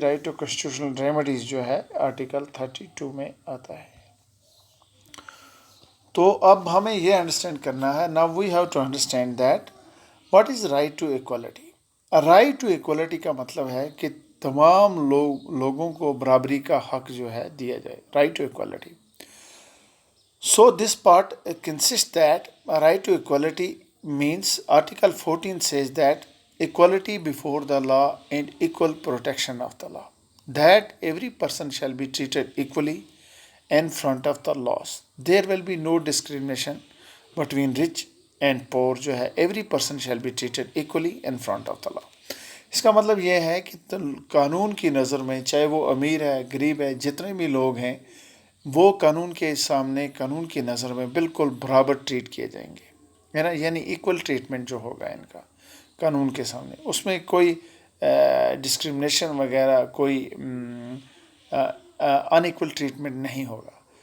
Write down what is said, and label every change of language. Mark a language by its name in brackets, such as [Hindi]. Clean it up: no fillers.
[Hindi] Right to constitutional remedies जो है article 32 में आता है. तो अब हमें ये अंडरस्टैंड करना है. [English] Now we have to understand that what is right to equality. [Hindi] Right to equality का मतलब है कि तमाम लोगों को बराबरी का हक जो है दिया जाए. [English] Right to equality. So this part consist that right to equality means Article 14 says that equality before the law and equal protection of the law, that every person shall be treated equally in front of the laws. There will be no discrimination between rich and poor जो है every person shall be treated equally in front of the law. [Hindi] इसका मतलब ये है कि कानून की नज़र में चाहे वो अमीर है गरीब है जितने भी लोग हैं वो कानून के सामने कानून की नज़र में बिल्कुल बराबर ट्रीट किए जाएंगे है ना. यानी इक्वल ट्रीटमेंट जो होगा इनका कानून के सामने उसमें कोई डिस्क्रिमिनेशन वगैरह कोई अनइक्वल ट्रीटमेंट नहीं होगा.